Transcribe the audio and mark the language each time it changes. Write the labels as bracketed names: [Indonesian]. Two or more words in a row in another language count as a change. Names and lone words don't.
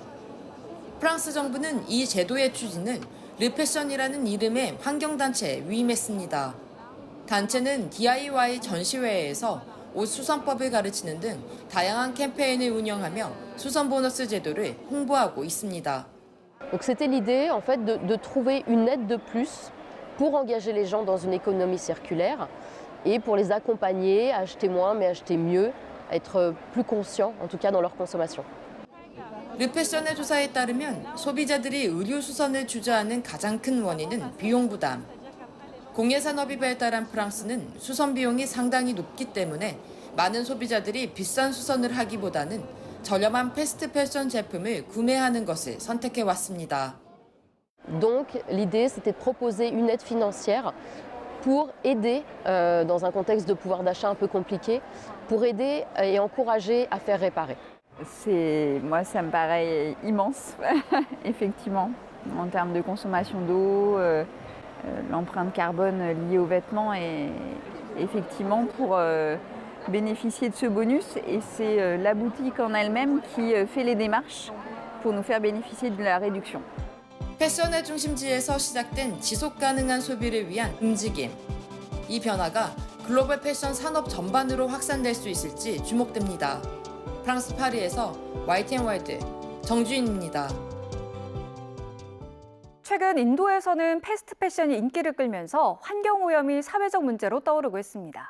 [Korean] 프랑스 정부는 이 제도의 추진을 르패션이라는 이름의 환경단체에 위임했습니다. 단체는 DIY 전시회에서 옷 수선법을 가르치는 등 다양한 캠페인을 운영하며 수선 보너스 제도를 홍보하고 있습니다. [French] Donc c'était l'idée en fait de trouver une aide de plus pour engager les gens dans une économie circulaire et pour les accompagner à acheter moins mais acheter mieux, à être plus conscients en tout cas dans leur consommation. [Korean] 르패션의 조사에 따르면 소비자들이 의류 수선을 주저하는 가장 큰 원인은 비용 부담. 공예 산업이 발달한 프랑스는 수선 비용이 상당히 높기 때문에 많은 소비자들이 비싼 수선을 하기보다는 저렴한 패스트 패션 제품을 구매하는 것을 선택해 왔습니다. [French] Donc l'idée c'était de proposer une aide financière pour aider dans un contexte de pouvoir d'achat un peu compliqué, pour aider et encourager à faire réparer. Moi, ça me paraît immense, effectivement, en termes de consommation d'eau, l'empreinte carbone liée aux vêtements et effectivement pour bénéficier de ce bonus. Et c'est la boutique en elle-même qui fait les démarches pour nous faire bénéficier de la réduction. [Korean] 패션의 중심지에서 시작된 지속 가능한 소비를 위한 움직임. 이 변화가 글로벌 패션 산업 전반으로 확산될 수 있을지 주목됩니다. 프랑스 파리에서 YTN 월드 정주인입니다. 최근 인도에서는 패스트 패션이 인기를 끌면서 환경오염이 사회적 문제로 떠오르고 있습니다.